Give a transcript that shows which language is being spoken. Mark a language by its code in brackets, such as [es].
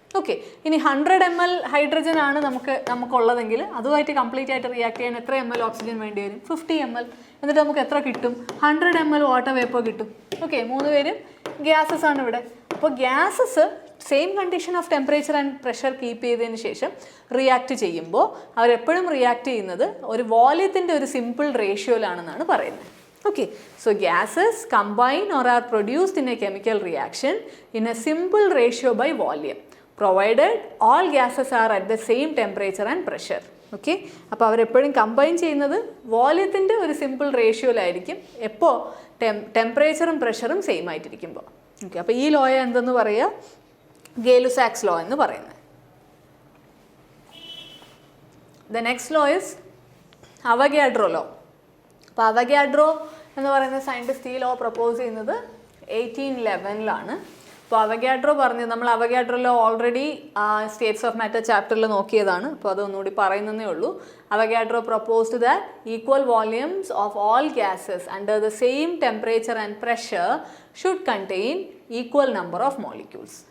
[ml] Okay, ഇനി 100 ml hydrogen ആണ് നമുക്കുള്ളതെങ്കിൽ അതുമായിട്ട് കംപ്ലീറ്റ് ആയിട്ട് റിയാക്ട് ചെയ്യാൻ എത്ര ml ഓക്സിജൻ വേണ്ടി വരും? 50 ml. എന്നിട്ട് നമുക്ക് എത്ര കിട്ടും? 100 ml വാട്ടർ വേപ്പർ കിട്ടും. ഓക്കെ, 3 പേരും ഗ്യാസസ് ആണ് ഇവിടെ. അപ്പോൾ gases same condition of temperature and pressure keep ചെയ്തതിന് ശേഷം റിയാക്ട് ചെയ്യുമ്പോൾ അവരെപ്പോഴും റിയാക്ട് ചെയ്യുന്നത് ഒരു വോളിയത്തിൻ്റെ ഒരു സിമ്പിൾ റേഷ്യോയിലാണെന്നാണ് പറയുന്നത്. [en] Okay, so gases combine or are produced in a chemical reaction in a simple ratio by volume, provided all gases are at the same temperature and pressure. [ml] Okay, അപ്പോൾ അവരെപ്പോഴും combine ചെയ്യുന്നത് വോളിയത്തിൻ്റെ ഒരു simple റേഷ്യോയിലായിരിക്കും എപ്പോൾ ടെമ്പറേച്ചറും പ്രഷറും same ആയിട്ടിരിക്കുമ്പോൾ. Okay, അപ്പോൾ ഈ ലോയെ എന്തെന്ന് പറയുക? ഗേ-ലുസാക്സ് ലോ എന്ന് പറയുന്നത്. [en] The next law is Avogadro law. [ml] അപ്പോൾ അവഗാഡ്രോ എന്ന് പറയുന്ന സയൻറ്റിസ്റ്റ് ഈ ലോ പ്രപ്പോസ് ചെയ്യുന്നത് 1811 അപ്പോൾ അവഗാഡ്രോ പറഞ്ഞത്, നമ്മൾ Avogadro law already States of matter ചാപ്റ്ററിൽ നോക്കിയതാണ്. അപ്പോൾ അതൊന്നുകൂടി പറയുന്നതേ ഉള്ളൂ. [en] Avogadro proposed that equal volumes of all gases under the same temperature and pressure should contain equal number of molecules.